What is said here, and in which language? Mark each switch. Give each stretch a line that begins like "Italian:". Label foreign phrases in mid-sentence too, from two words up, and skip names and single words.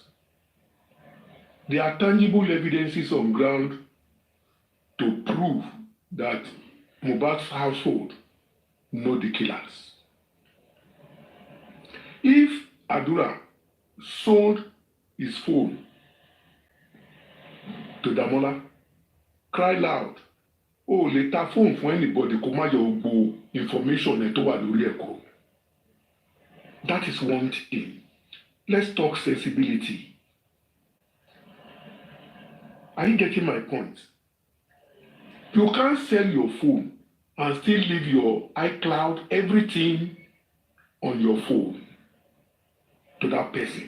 English: There are tangible evidences on ground to prove that Mohbad's household know the killers. If Adura sold his phone to Demola, cry loud,
Yoruba: oh, lè ta
English: phone for anybody
Yoruba: kó má yọ gbogbo information ẹ̀ tó wà lórí ẹ̀ kúrò.
English: That is one thing. Let's talk sensibility. Are you getting my point? You can't sell your phone and still leave your iCloud, everything on your phone to that person.